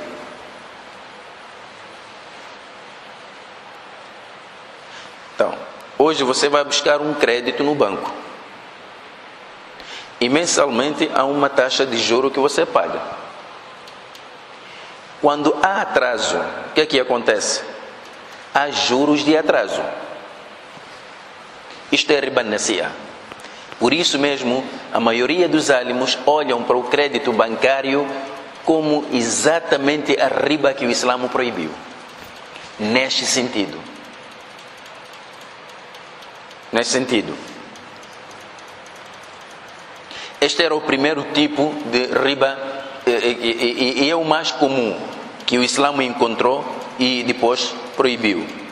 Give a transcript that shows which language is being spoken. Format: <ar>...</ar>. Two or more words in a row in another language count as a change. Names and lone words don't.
<pt>Então, hoje você vai buscar um crédito no banco e mensalmente há uma taxa de juro que você paga. Quando há atraso, o que é que acontece? Há juros de atraso. Isto é</pt> <ar>ربا النسيئة.</ar> <pt>Por isso mesmo, a maioria dos álimos olham para o crédito bancário como exatamente a riba que o Islã proibiu. Neste sentido. Este era o primeiro tipo de riba e é o mais comum que o Islã encontrou e depois proibiu.</pt>